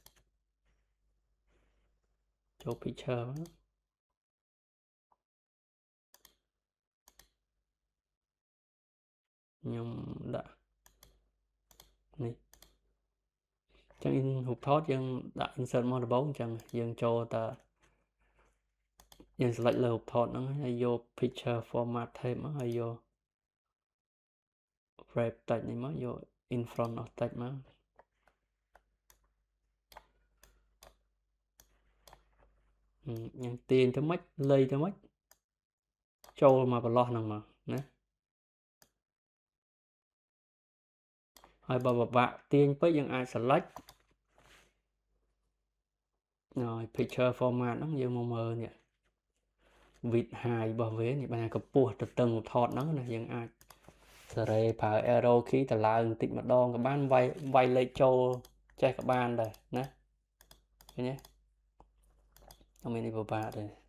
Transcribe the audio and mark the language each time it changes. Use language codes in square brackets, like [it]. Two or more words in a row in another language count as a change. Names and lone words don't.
[km] ចូល picture មកខ្ញុំដាក់នេះចឹង author យើងដាក់ insert មកដំបូងចឹងយើងចូលតែយើង select លើ author ហ្នឹងហើយយក [en] picture format type [km] មកហើយយក [en] wrap text [km] នេះមកយក [en] in front of text [km] មកយើងទាញទៅម៉េចលៃទៅម៉េចចូលមកប្រឡោះហ្នឹងមកណា ហើយបើពិបាកទាញពេកយើងអាច select ហើយ [en] picture format [km] ហ្នឹងយើងមកមើលនេះ [en] width height [km] របស់វានេះបានកម្ពស់ទៅតឹងថតហ្នឹងណាយើងអាចសេរីប្រើ [en] arrow key [km] ទៅឡើងបន្តិចម្ដងក៏បានវាយលេខចូលចេះក៏បានដែរណាឃើញទេអត់មាននេះពិបាកទេ